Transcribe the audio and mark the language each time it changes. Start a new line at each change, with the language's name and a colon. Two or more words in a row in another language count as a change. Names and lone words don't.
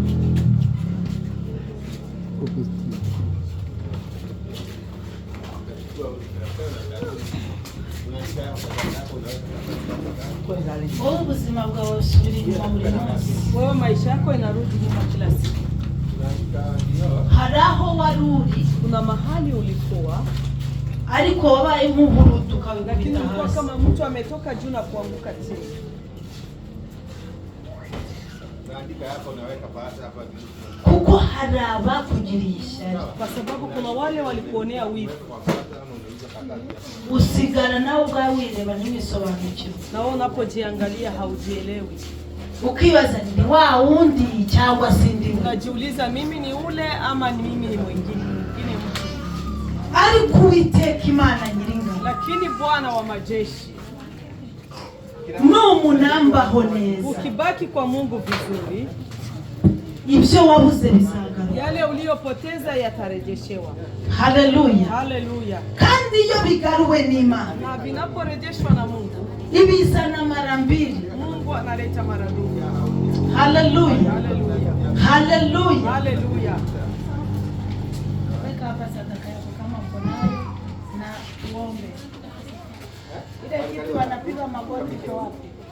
Kinyarwanda: Ubuzima bwawe usubira inyuma buri munsi.
Swahili: Wewe maisha yako inarudi nyuma kila siku.
Kinyarwanda: Hari aho wari uri,
Swahili: kuna mahali ulikuwa,
Kinyarwanda: ariko wabaye nk'uburutu ukabikubita
Swahili: lakini ulikuwa
Kinyarwanda: hasi.
Swahili: kama mtu ametoka juu na kuanguka chini.
Kinyarwanda: Kuko hari abakugiriye ishyari,
Swahili: kwa sababu kuna wale walikuonea wivu.
Kinyarwanda: Usigara nawe ubwawe wireba n'imisobanukiro.
Swahili: Na wewe unapojiangalia haujielewi.
Kinyarwanda: Ukibaza ni wa wundi cyangwa sindi.
Swahili: Unajiuliza mimi ni ule ama ni mimi ni mwingine mtu.
Kinyarwanda: Ariko Uwiteka Imana Nyiringabo,
Swahili: lakini Bwana wa majeshi
Kinyarwanda: numunambaho neza,
Swahili: ukibaki kwa Mungu vizuri,
Kinyarwanda: ibyo wabuze bizagaruka.
Swahili: Yale uliyopoteza yatarejeshewa. Haleluya. Haleluya.
Kinyarwanda: Kandi iyo bigaruwe n'Imana,
Swahili: na vinaporejeshwa na Mungu,
Kinyarwanda: ibizana
Swahili: mara mbili. Mungu analeta mara mbili. Haleluya. Haleluya. Haleluya. Haleluya. Weka hapa sadaka yako kama uko nayo na uombe. Ile kitu anapiga magoti kwa wapi?